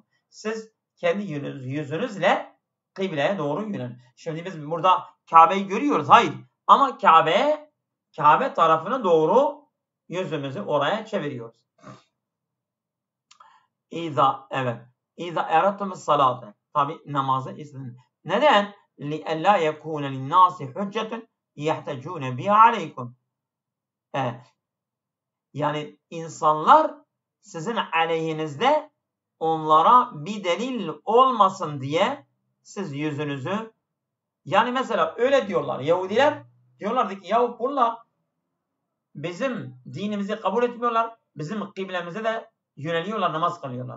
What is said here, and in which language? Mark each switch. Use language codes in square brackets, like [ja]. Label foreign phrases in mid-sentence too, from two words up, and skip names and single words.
[tr] Siz kendi yüzünüzle kıbleye doğru yönelin. Şimdi biz burada Kabe'yi görüyoruz. Hayır. Ama Kabe tarafına doğru yüzümüzü oraya çeviriyoruz. [ar] إذا أردتم الصلاة. [tr] Tabi namazı istedin. Neden? [ar] لِأَلَّا يَكُونَ لِلنَّاسِ حُجَّةٌ يَحْتَجُونَ بِهَا عَلَيْكُمْ. [tr] Yani insanlar sizin aleyhinizde onlara bir delil olmasın diye siz yüzünüzü, yani mesela öyle diyorlar Yahudiler, diyorlardı ki yahu bunlar bizim dinimizi kabul etmiyorlar, bizim kıblemize de yöneliyorlar, namaz kılıyorlar.